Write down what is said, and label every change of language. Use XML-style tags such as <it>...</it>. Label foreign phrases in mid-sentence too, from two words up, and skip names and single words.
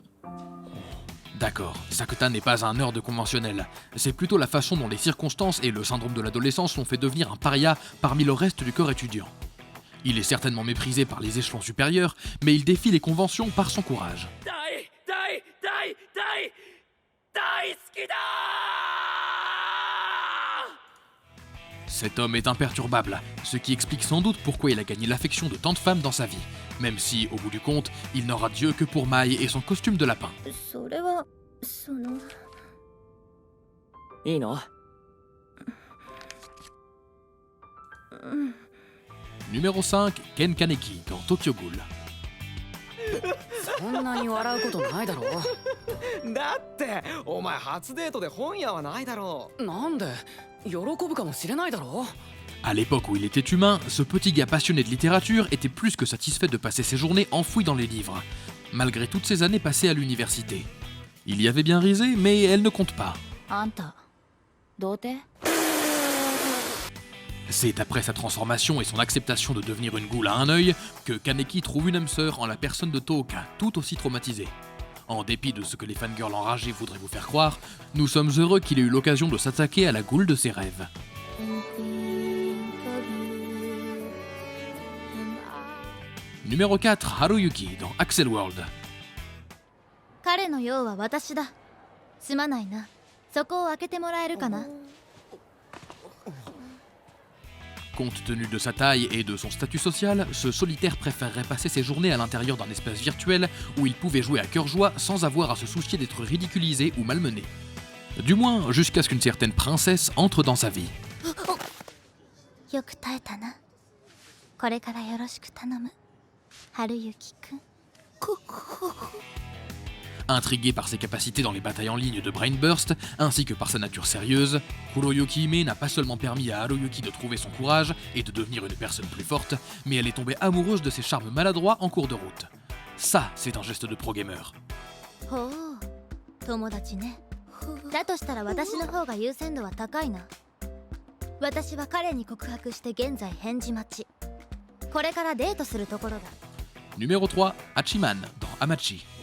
<fr>D'accord, Sakta n'est pas un nerd conventionnel. C'est plutôt la façon dont les circonstances et le syndrome de l'adolescence l'ont fait devenir un paria parmi le reste du corps étudiant. Il est certainement méprisé par les échelons supérieurs, mais il défie les conventions par son courage. Cet homme est imperturbable, ce qui explique sans doute pourquoi il a gagné l'affection de tant de femmes dans sa vie, même si, au bout du compte, il n'aura Dieu que pour Mai et son costume de lapin.</fr> <ja>それはその。いいの？</ja> <fr>Numéro 5, Ken Kaneki dans Tokyo Ghoul.</fr> <ja>そんなに笑うことないだろだってお前初デートで本屋はないだろう。なんで喜ぶかもしれないだろ</ja> <fr>À l'époque où il était humain, ce petit gars passionné de littérature était plus que satisfait de passer ses journées enfoui dans les livres, malgré toutes ces années passées à l'université. Il y avait bien risé, mais elle ne compte pas.</fr> <ja>あんた童貞？</ja> <fr>C'est après sa transformation et son acceptation de devenir une goule à un œil que Kaneki trouve une âme sœur en la personne de Tooka, tout aussi traumatisée. En dépit de ce que les fangirls enragés voudraient vous faire croire, nous sommes heureux qu'il ait eu l'occasion de s'attaquer à la goule de ses rêves. Numéro 4, Haruyuki dans Axel World.</fr> <ja>彼の用は私だ。すまないな。そこを開けてもらえるかな。</ja> <fr>Compte tenu de sa taille et de son statut social, ce solitaire préférerait passer ses journées à l'intérieur d'un espace virtuel où il pouvait jouer à cœur joie sans avoir à se soucier d'être ridiculisé ou malmené. Du moins, jusqu'à ce qu'une certaine princesse entre dans sa vie.</fr> <ja>よく耐えたな。これからよろしく頼む。春雪くん。</ja> <fr>Intrigué par ses capacités dans les batailles en ligne de Brain Burst, ainsi que par sa nature sérieuse, Kuroyuki Hime n'a pas seulement permis à Haruyuki de trouver son courage et de devenir une personne plus forte, mais elle est tombée amoureuse de ses charmes maladroits en cours de route. Ça, c'est un geste de pro-gamer.</fr> <ja>ほう、友達ね。だとしたら私の方が優先度は高いな。私は彼に告白して現在返事待ち。これからデートするところだ。</ja> <fr>Numéro 3, Hachiman dans Hamachi.</fr>